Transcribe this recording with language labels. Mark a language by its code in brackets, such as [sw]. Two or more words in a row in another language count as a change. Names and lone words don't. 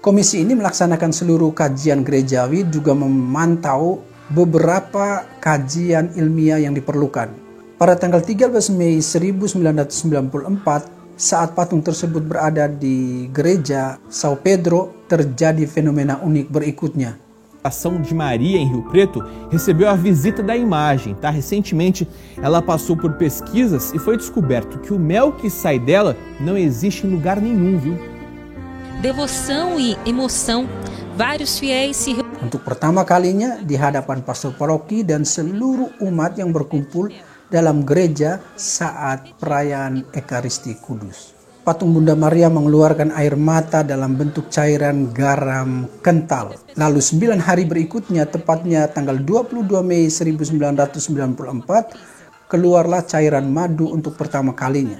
[id] Komisi ini melaksanakan seluruh kajian gerejawi, juga memantau beberapa kajian ilmiah yang diperlukan. Pada tanggal 13 Mei 1994, saat patung tersebut berada di gereja São Pedro, terjadi fenomena unik berikutnya. [pt] A ação de Maria em Rio Preto recebeu a visita da imagem, tá? Recentemente ela passou por pesquisas e foi descoberto que o mel que sai dela não existe em lugar nenhum, viu? Devoção e emoção, vários fiéis se [id] Untuk pertama kalinya di hadapan pastor paroki dan seluruh umat yang berkumpul dalam gereja saat perayaan Ekaristi Kudus. Patung Bunda Maria mengeluarkan air mata dalam bentuk cairan garam kental. Lalu 9 hari berikutnya, tepatnya tanggal 22 Mei 1994, keluarlah cairan madu untuk pertama kalinya.